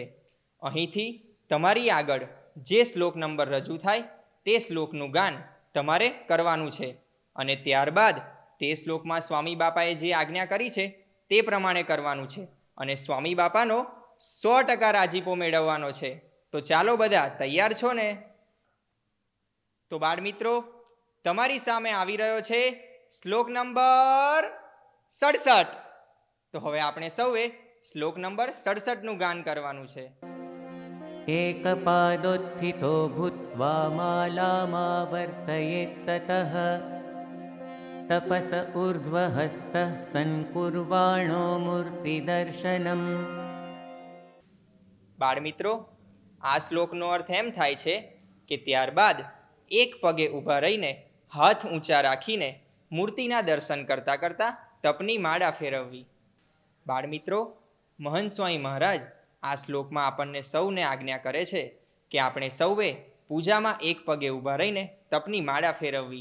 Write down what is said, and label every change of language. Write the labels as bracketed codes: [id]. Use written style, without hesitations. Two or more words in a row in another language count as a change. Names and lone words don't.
[gu] અહીંથી તમારી આગળ જે શ્લોક નંબર રજૂ થાય તે શ્લોકનું ગાન તમારે કરવાનું છે અને ત્યારબાદ તે શ્લોકમાં સ્વામી બાપાએ જે આજ્ઞા કરી છે તે પ્રમાણે કરવાનું છે અને સ્વામી બાપાનો 100% રાજીપો મેળવવાનો છે. તો ચાલો બધા તૈયાર છો ને? તો બાળમિત્રો, તમારી સામે આવી રહ્યો છે શ્લોક નંબર 67. તો હવે આપણે સૌએ શ્લોક નંબર 67નું ગાન કરવાનું છે. [sa] एकपादोत्थितो भूत्वा मालामावर्तयेत् ततः तपस ऊर्ध्वहस्तः सन्कुर्वाणो मूर्तिदर्शनम्. [gu] બાળમિત્રો, આ શ્લોકનો અર્થ એમ થાય છે કે ત્યારબાદ એક પગે ઊભા રહીને હાથ ઊંચા રાખીને મૂર્તિના દર્શન કરતાં કરતાં તપની માળા ફેરવવી. બાળમિત્રો, મહંત સ્વામી મહારાજ આ શ્લોકમાં આપણને સૌને આજ્ઞા કરે છે કે આપણે સૌએ પૂજામાં એક પગે ઊભા રહીને તપની માળા ફેરવવી.